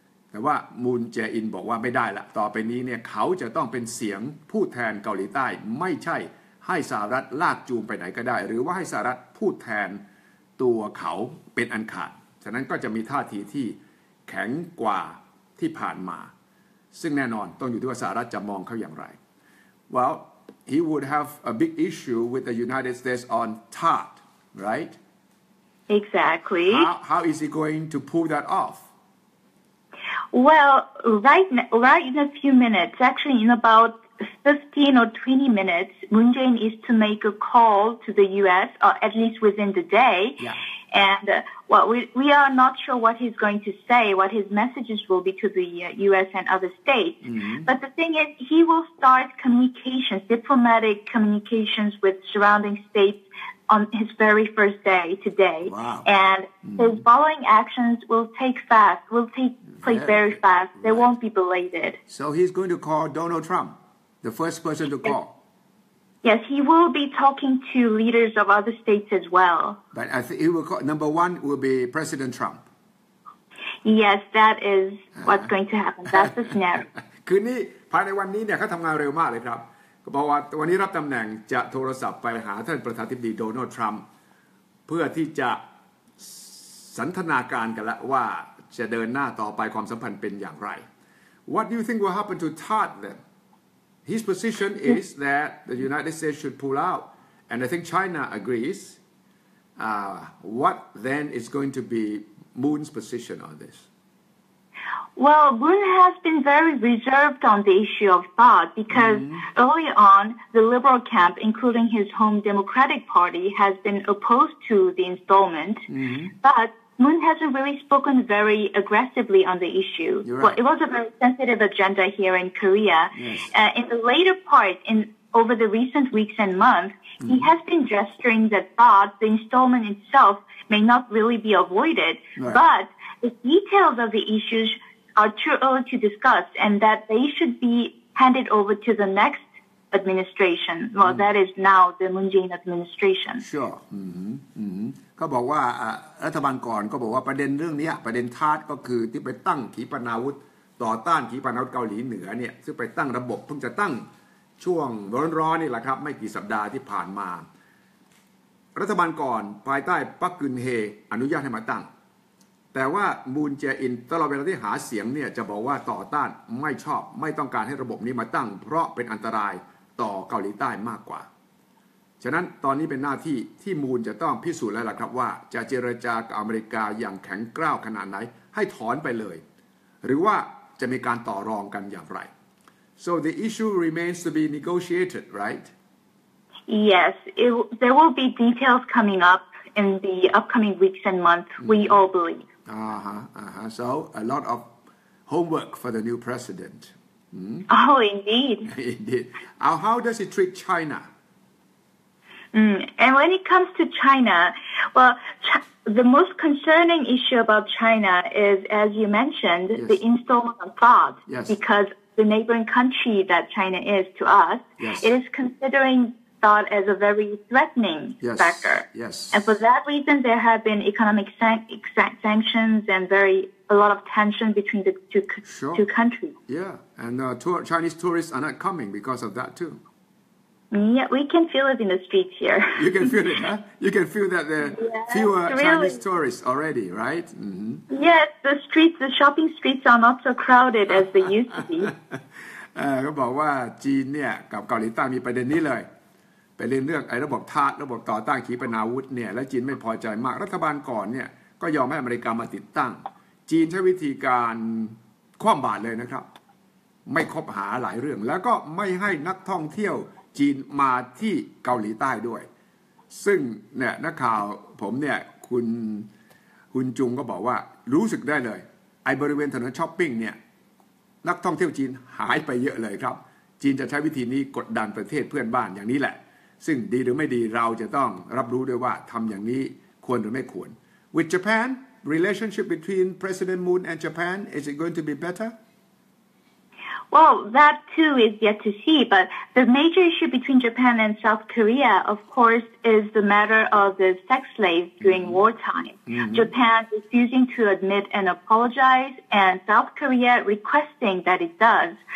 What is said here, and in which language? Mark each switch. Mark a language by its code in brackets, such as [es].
[th] แต่ว่ามูนแจอินบอกว่าไม่ได้ละต่อไปนี้เนี่ยเขาจะต้องเป็นเสียงผู้แทนเกาหลีใต้ไม่ใช่ให้สหรัฐลากจูงไปไหนก็ได้หรือว่าให้สหรัฐพูดแทนตัวเขาเป็นอันขาดฉะนั้นก็จะมีท่าทีที่แข็งกว่าที่ผ่านมาซึ่งแน่นอนต้องอยู่ที่ว่าสหรัฐจะมองเขาอย่างไร [en] Well he would have a big issue with the United States on TARP right Exactly how is he going to pull that off Well right in a few minutes actually in about 15 or 20 minutes, Moon Jae-in is to make a call to the U.S., or at least within the day. Yeah. And we are not sure what he's going to say, what his messages will be to the U.S. and other states. But the thing is, he will start communications, diplomatic communications with surrounding states on his very first day today. Wow. And his following actions will take place very fast. They won't be belated. So he's going to call Donald Trump, the first person to call. Yes, he will be talking to leaders of other states as well. But I think he will call, number one will be President Trump. Yes, that is what's going to happen. That's the scenario. [th] คืนนี้ภายในวันนี้เนี่ยเขาทำงานเร็วมากเลยครับก็บอกว่าวันนี้รับตำแหน่งจะโทรศัพท์ไปหาท่านประธานาธิบดีโดนัลด์ทรัมป์เพื่อที่จะสันทนาการกันละว่าจะเดินหน้าต่อไปความสัมพันธ์เป็นอย่างไร [en] What do you think will happen to Todd then? His position is that the United States should pull out, and I think China agrees. What then is going to be Moon's position on this? Well, Moon has been very reserved on the issue of Todd because early on, the liberal camp, including his home Democratic Party, has been opposed to the installment. But Moon hasn't really spoken very aggressively on the issue. Right. Well, it was a very sensitive agenda here in Korea. Yes. In the later part, over the recent weeks and months, he has been gesturing that the installment itself may not really be avoided, right. but the details of the issues are too early to discuss, and that they should be handed over to the next administration. Well, that is now the Moon Jae-in administration. Sure. [th] เขาบอกว่ารัฐบาลก่อนก็บอกว่าประเด็นเรื่องนี้ประเด็นทาสก็คือที่ไปตั้งขีปนาวุธต่อต้านขีปนาวุธเกาหลีเหนือเนี่ยซึ่งไปตั้งระบบเพิ่งจะตั้งช่วงร้อนๆนี่แหละครับไม่กี่สัปดาห์ที่ผ่านมา รัฐบาลก่อนภายใต้ปักกึนเฮอนุญาตให้มาตั้งแต่ว่ามูนแจอินตลอดเวลาที่หาเสียงเนี่ยจะบอกว่าต่อต้านไม่ชอบไม่ต้องการให้ระบบนี้มาตั้งเพราะเป็นอันตรายต่อเกาหลีใต้มากกว่าฉะนั้นตอนนี้เป็นหน้าที่ที่มูนจะต้องพิสูจน์แล้วล่ะครับว่าจะเจรจากับอเมริกาอย่างแข็งกร้าวขนาดไหนให้ถอนไปเลยหรือว่าจะมีการต่อรองกันอย่างไร [en] So the issue remains to be negotiated, right? Yes, there will be details coming up in the upcoming weeks and months, we all believe. So a lot of homework for the new president. Oh, indeed. Indeed. How does he treat China? And when it comes to China, well, the most concerning issue about China is, as you mentioned, yes. the installment of THAAD. Yes. Because the neighboring country that China is to us, yes. it is considering thought as a very threatening factor. Yes. And for that reason, there have been economic sanctions and a lot of tension between the two countries. Yeah, and Chinese tourists are not coming because of that too. Yeah, we can feel it in the streets here. You can feel it, huh? You can feel that there are fewer Chinese tourists already, right? Mm-hmm. Yes, the shopping streets are not so crowded as they used to be. [th] เขาบอกว่าจีนเนี่ยกับเกาหลีใต้มีประเด็นนี้เลยเป็นเรื่องระบบทาสระบบต่อต้านขีปนาวุธเนี่ยและจีนไม่พอใจมากรัฐบาลก่อนเนี่ยก็ยอมให้อเมริกามาติดตั้งจีนใช้วิธีการคว่ำบาตรเลยนะครับไม่คบหาหลายเรื่องแล้วก็ไม่ให้นักท่องเที่ยวจีนมาที่เกาหลีใต้ด้วยซึ่งเนี่ยนักข่าวผมเนี่ยคุณจุงก็บอกว่ารู้สึกได้เลยไอ้บริเวณถนนช้อปปิ้งเนี่ยนักท่องเที่ยวจีนหายไปเยอะเลยครับจีนจะใช้วิธีนี้กดดันประเทศเพื่อนบ้านอย่างนี้แหละซึ่งดีหรือไม่ดีเราจะต้องรับรู้ด้วยว่าทำอย่างนี้ควรหรือไม่ควร [en] With Japan relationship between President Moon and Japan is it going to be better? Well, that too is yet to see, but the major issue between Japan and South Korea, of course, is the matter of the sex slaves during wartime. Japan refusing to admit and apologize, and South Korea requesting that it does.